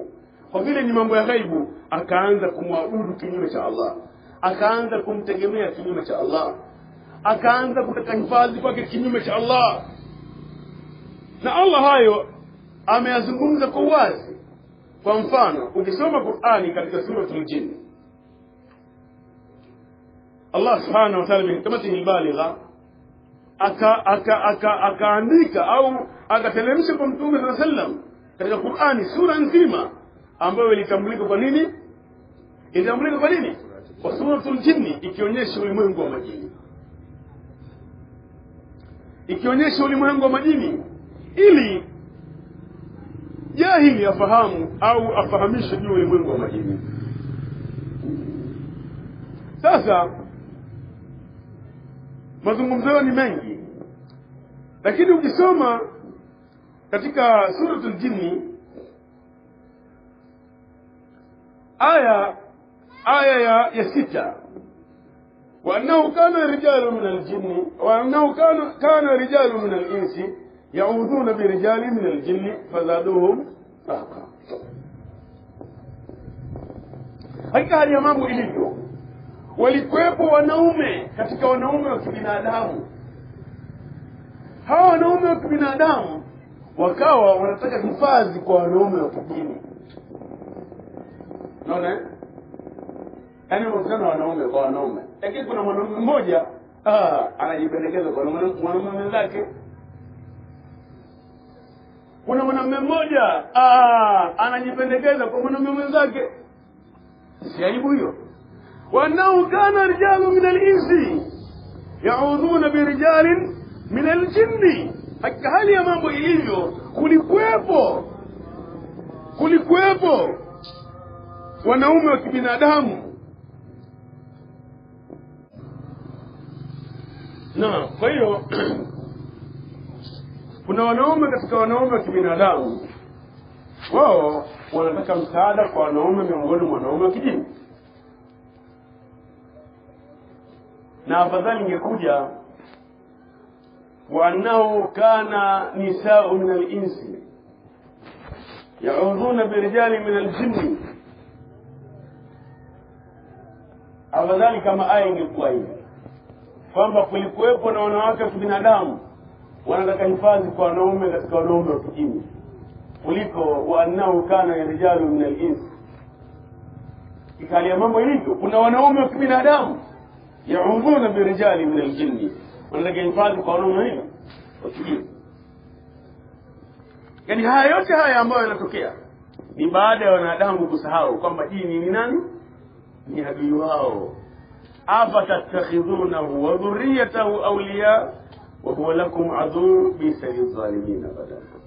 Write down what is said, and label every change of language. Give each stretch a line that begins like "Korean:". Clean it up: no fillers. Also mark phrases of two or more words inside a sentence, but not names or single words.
Swahili: Kwa vile ni mambo ya ghaibu, akaanza kumwabudu kinyume cha Allah, akaanza kumtegemea kinyume cha Allah, akaanza kutaka hifadhi kwake kinyume cha Allah. Na Allah hayo ameyazungumza kwa wazi. Kwa mfano, ukisoma Qur'ani katika suratul Jinn, Allah
Arabic: سبحانه وتعالى بحكمته البالغة
Swahili: akaandika au akatelemsha kwa Mtume
Arabic: صلى الله عليه وسلم
Swahili: katika Qur'ani sura nzima ambayo ilitambulika kwa nini? Ilitambulika kwa nini? Kwa suratul Jinn, ikionyesha ulimwengu wa majini. Ikionyesha ulimwengu wa majini ili jahili afahamu au afahamishe juu ulimwengu wa majini.
Arabic: Sasa mazungumzo ni mengi, lakini ukisoma katika suratul Jinn aya ya 6, وأنه كان رجال من الجن وأنه كان رجال من الإنس يعوذون برجال من الجن فزادوهم رهقا.
Swahili: Hakika hali ya mambo ilivyo, walikuwepo wanaume katika wanaume wa kibinadamu. Hawa wanaume wa kibinadamu wakawa wanataka hifadhi kwa wanaume wa kijini. Unaona? Yaani wanakutana wanaume kwa wanaume. Lakini kuna mwanaume mmoja anajipendekeza kwa mwanaume mwenzake. Kuna mwanaume mmoja anajipendekeza kwa mwanaume mwenzake. Si aibu hiyo?
Arabic: وأنه كان رجال من الإنس يعوذون برجال من الجن.
Swahili: Hakika hali ya mambo ilivyo, kulikuwepo wanaume wa kibinadamu. Na kwa hiyo kuna wanaume katika wanaume wa kibinadamu, wao wanataka msaada kwa wanaume miongoni mwa wanaume wa kijini. Na afadhali ingekuja
Arabic: وأنه كان نساء من الإنس يعوذون برجال من الجن.
Swahili: Afadhali kama aya ingekuwa hivi kwamba kulikuwepo na wanawake wa kibinadamu wanataka hifadhi kwa wanaume katika wanaume wa kijini, kuliko
Arabic: وأنه كان رجال من الإنس.
Swahili: Ikali ya mambo ilivyo, kuna wanaume wa kibinadamu
Arabic: يعوذون برجال من الجن,
Swahili: wanataka hifadhi kwa wanaume wa kijini. Yani haya yote haya ambayo yanatokea ni baada ya wanadamu kusahau kwamba jini ni nani? Ni adui wao.
Arabic: أفتتخذونه وذريته أولياء وهم لكم عدو بئس للظالمين بدلا.